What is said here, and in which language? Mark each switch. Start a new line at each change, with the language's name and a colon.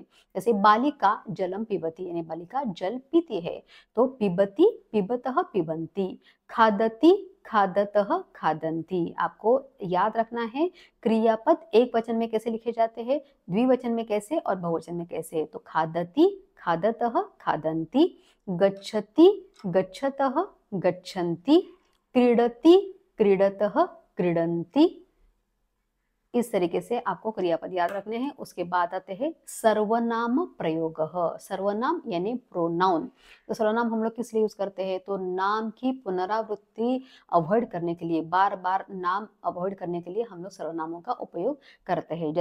Hindi: जैसे
Sanskrit: बालिका जलम पिबती
Hindi: यानी बालिका जल पीती है, तो पिबती, पिबतः, पिबन्ति।
Sanskrit: खादती, खादतः, खादन्ति।
Hindi: आपको याद रखना है क्रियापद एक वचन में कैसे लिखे जाते हैं, द्विवचन में कैसे और बहुवचन में कैसे।
Sanskrit: तो खादती, खादतः, खादन्ति। गच्छति, गच्छतः, गच्छन्ति। क्रीडति, क्रीडतः, क्रीडन्ति।
Hindi: इस तरीके से आपको क्रियापद याद रखने हैं। उसके बाद आते हैं सर्वनाम प्रयोग। सर्वनाम यानी प्रोनाउन। तो सर्वनाम हम लोग किस लिए यूज करते हैं, तो नाम की पुनरावृत्ति अवॉइड करने के लिए, बार बार नाम अवॉइड करने के लिए हम लोग सर्वनामों का उपयोग करते हैं।